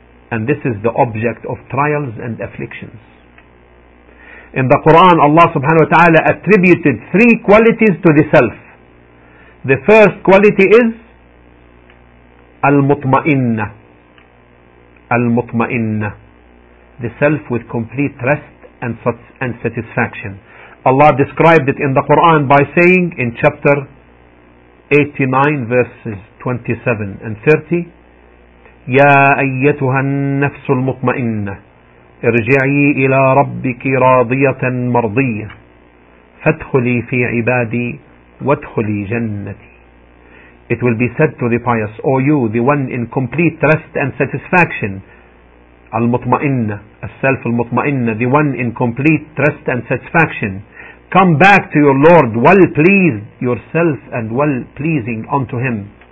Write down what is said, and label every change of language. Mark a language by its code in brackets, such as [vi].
[en] And this is the object of trials and afflictions. In the Quran, Allah subhanahu wa ta'ala attributed three qualities to the self. The first quality is al-mutma'inna. Al-mutma'inna. The self with complete rest and satisfaction. Allah described it in the Quran by saying in chapter 89 verses 27 and 30, [ar] يَا أَيَّتُهَا النَّفْسُ الْمُطْمَئِنَّةِ اِرْجِعِي إِلَىٰ رَبِّكِ رَاضِيَةً مَرْضِيَّةً فَادْخُلِي فِي عِبَادِي وَادْخُلِي جَنَّتِي. [en] It will be said to the pious, O you, the one in complete rest and satisfaction, الْمُطْمَئِنَّةِ, self الْمُطْمَئِنَّةِ, the one in complete rest and satisfaction, come back to your Lord, well pleased yourself and well pleasing unto him.